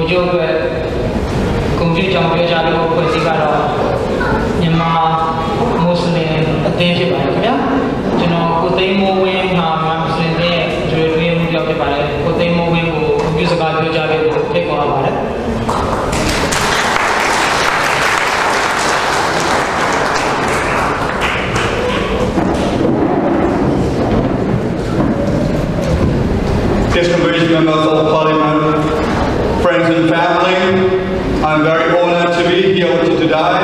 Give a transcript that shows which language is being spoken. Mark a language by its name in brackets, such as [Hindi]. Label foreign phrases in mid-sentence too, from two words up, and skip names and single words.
[Burmese] ချုပ်အတွက်ဂုဏ်ပြုကြောင်းပြောကြလို့ဖွဲ့စည်းကတော့မြန်မာမွတ်စလင်အသင်းဖြစ်ပါတယ်ခင်ဗျာကျွန်တော်ကိုသိန်းမိုးဝင်းဟာမြန်မာမွတ်စလင်တွေရဲ့ကျွေးထွေးမှုကြောင့်ဖြစ်ပါတယ်ကိုသိန်းမိုးဝင်းကိုဂုဏ်ပြုစကားပြောကြလို့ဖိတ်ခေါ်ရပါတယ် [English] Distinguished members of Parliament, friends and family, I'm very honored to be here with you today.